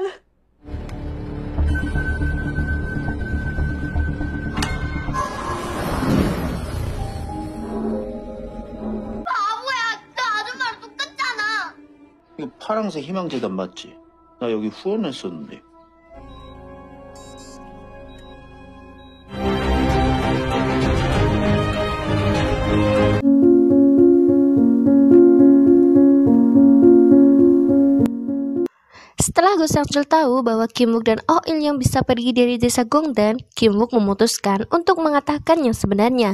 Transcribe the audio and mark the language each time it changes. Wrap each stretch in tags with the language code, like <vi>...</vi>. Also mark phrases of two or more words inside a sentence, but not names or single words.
<ko>바보야, 너 아줌마랑 똑같잖아. 이거 파랑새 희망재단 맞지? 나 여기 후원했었는데.</ko> <id>Setelah Go Sang-chul tahu bahwa Kim Wook dan Oh Il-young bisa pergi dari desa Gongdan, Kim Wook memutuskan untuk mengatakan yang sebenarnya.</id>